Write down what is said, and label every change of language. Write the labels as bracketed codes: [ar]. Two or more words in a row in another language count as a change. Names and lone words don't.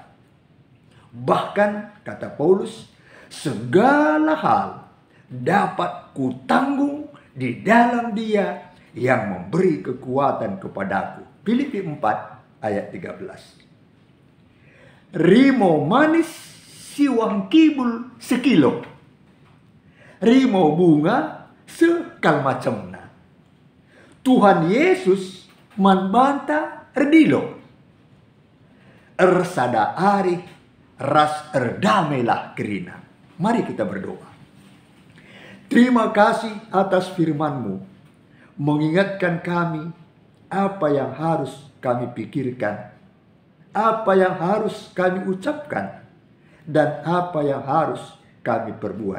[id] Bahkan kata Paulus, segala hal dapat kutanggung di dalam Dia yang memberi kekuatan kepadaku. Filipi 4 ayat 13. [btx] Rimo manis siwang kibul sekilo, rimo bunga sekal macamna. Tuhan Yesus manbanta erdilo, ersada ari ras erdamailah kerina. [id] Mari kita berdoa. Terima kasih atas firman-Mu, mengingatkan kami apa yang harus kami pikirkan, apa yang harus kami ucapkan, dan apa yang harus kami perbuat.